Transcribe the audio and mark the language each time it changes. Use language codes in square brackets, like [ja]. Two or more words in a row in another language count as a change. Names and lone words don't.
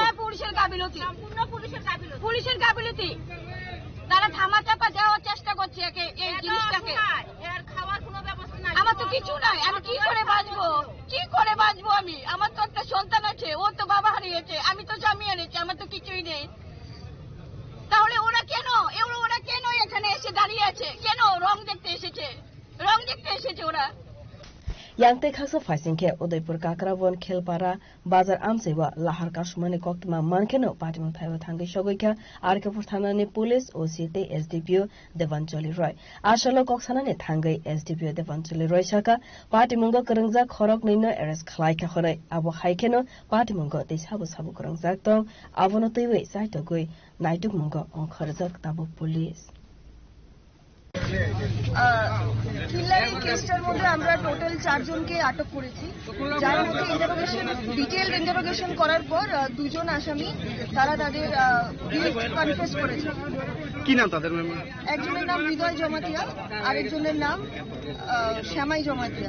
[bn] হ্যাঁ পুলিশের গাফিলতি তারা থামা চাপা দেওয়ার চেষ্টা করছে এই জিনিসটাকে খাওয়ার কোনো ব্যবস্থা নাই আমার তো কিছু নাই আমি কি করে বাঁচবো আমি আমার তো একটা সন্তান আছে ও তো বাবা হারিয়েছে আমি তো স্বামী হারিয়েছি আমার তো কিছুই নেই তাহলে ওরা কেন এখানে এসে দাঁড়িয়ে আছে কেন রং দেখতে এসেছে ওরা [trp] Yangte khasa faisingke Udaipur kakrabon khilpara bazar amsewa lahar kasumani koktma mankeno patimon thaiwa thangi shogoika RK-pur thanani police OCT SDPO Devanjali Roy ashalo koksanani thangai SDPO Devanjali Roy shaka patimongo karangjak khorok nino arrest khlaika khorai abo haikeno patimongo desabu sabu karangjak tong abono teiwe saitogoi naituk mongo onkharjak tabo police [bn] কিল্লারি কেসটার মধ্যে আমরা টোটাল 4 জনকে আটক করেছি যার মধ্যে ডিটেইলড ইন্টারোগেশন করার পর দুজন আসামি তারা তাদের কনফেস করেছে কি নাম তাদের ম্যাম একজনের নাম হৃদয় জমাতিয়া আরেকজনের নাম শ্যামাই জমাতিয়া